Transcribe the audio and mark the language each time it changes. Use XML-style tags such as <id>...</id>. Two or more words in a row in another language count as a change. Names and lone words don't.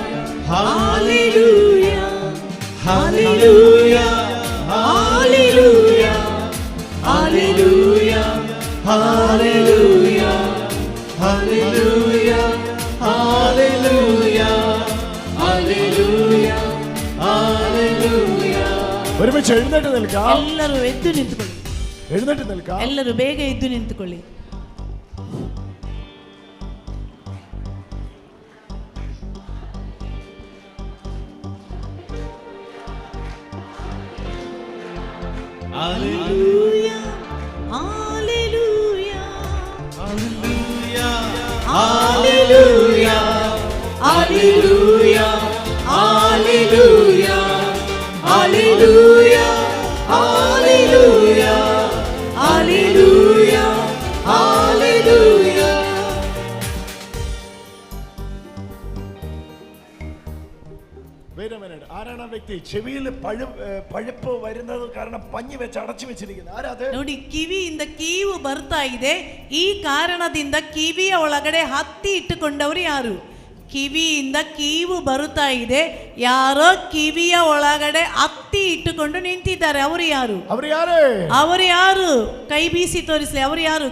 <en>hallelujah, hallelujah, hallelujah, hallelujah, hallelujah, hallelujah, hallelujah, hallelujah, hallelujah.</en> <ml>ഒരുമിച്ച് എഴുന്നേറ്റ് നിൽക്കാം.</ml> <kn>ಎಲ್ಲರೂ ಎದ್ದು ನಿಂತುಕೊಳ್ಳಿ.</kn> <ml>എഴുന്നേറ്റ് നിൽക്കാം.</ml> <kn>ಎಲ್ಲರೂ ಬೇಗ ಎದ್ದು ನಿಂತುಕೊಳ್ಳಿ.</kn> <en>Hallelujah, Hallelujah, hallelujah, hallelujah, hallelujah, hallelujah, hallelujah, hallelujah, hallelujah, hallelujah. Wait a minute.</en> <ml>ആരാണ് ആ വ്യക്തി? ചെവിയിൽ പഴുപ്പ് വരുന്നത് കാരണം പഞ്ഞി വെച്ച് അടച്ചു വെച്ചിരിക്കുന്നത് ആരാത്?</ml> <kn>ನೋಡಿ, ಕಿವಿಯಿಂದ ಕೀವು ಬರ್ತಾ ಇದೆ, ಈ ಕಾರಣದಿಂದ ಕಿವಿಯ ಒಳಗಡೆ ಹತ್ತಿ ಇಟ್ಟುಕೊಂಡವರು ಯಾರು? ಕಿವಿಯಿಂದ ಕೀವು ಬರುತ್ತಾ ಇದೆ. ಯಾರೋ ಕಿವಿಯ ಒಳಗಡೆ ಹತ್ತಿ ಇಟ್ಟುಕೊಂಡು ನಿಂತಿದ್ದಾರೆ. ಅವರು ಯಾರು? ಅವರು ಯಾರು? ಕೈ ಬೀಸಿ ತೋರಿಸಲಿ. ಅವರು ಯಾರು?</kn>